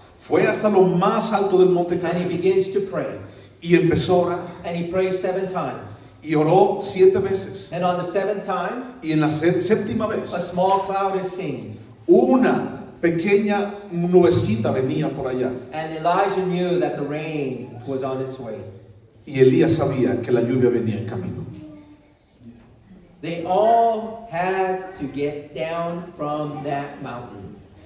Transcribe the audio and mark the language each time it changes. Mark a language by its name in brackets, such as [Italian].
[Spanish] fue hasta lo más alto del monte [English] and he Carmelo begins to pray. [Spanish] y empezó a orar. [English] And he prays 7 times. [Spanish] Y oró 7 veces. [English] And on the 7th time, [Spanish] Y en la séptima [English] a [Spanish] vez, [English] small cloud is seen. [Spanish] una pequeña nubecita venía por allá. [English] And Elijah knew that the rain was on its way. [Spanish] Y Elías sabía que la lluvia venía en camino. [English] They all had to get down from that mountain.